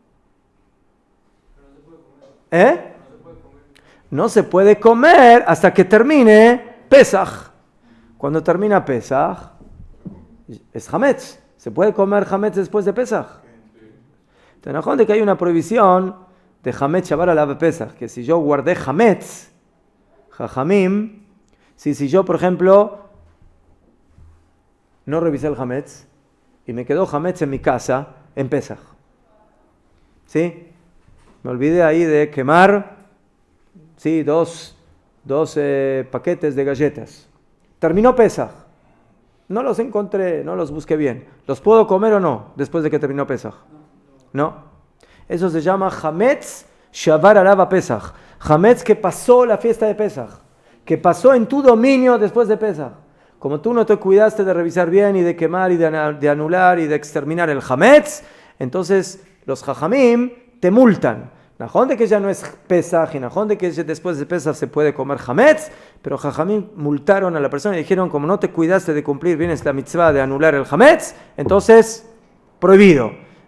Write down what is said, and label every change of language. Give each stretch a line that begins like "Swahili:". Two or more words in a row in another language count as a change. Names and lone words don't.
Spanish: ¿Eh? No se puede comer hasta que termine Pesaj. Cuando termina Pesaj, es hametz. ¿Se puede comer hametz después de Pesaj? Entonces, no de que hay una prohibición de
Hebrew: חמץ שעבר עליו פסח,
Spanish: que si yo guardé hametz, jajamim, si yo, por ejemplo, no revisé el hametz y me quedó hametz en mi casa en Pesaj, ¿sí? Me olvidé ahí de quemar, ¿sí? dos paquetes de galletas. Terminó Pesaj. No los encontré, no los busqué bien. ¿Los puedo comer o no después de que terminó Pesaj? No. Eso se llama
Hebrew: חמץ שעבר עליו פסח.
Spanish: Hametz que pasó la fiesta de Pesaj, que pasó en tu dominio después de Pesaj. Como tú no te cuidaste de revisar bien y de quemar y de anular y de exterminar el hametz, entonces los jajamim te multan. Najón de que ya no es Pesaj y najón de que después de Pesaj se puede comer hametz, pero jajamim multaron a la persona y dijeron, como no te cuidaste de cumplir bien esta mitzvah de anular el hametz, entonces prohibido.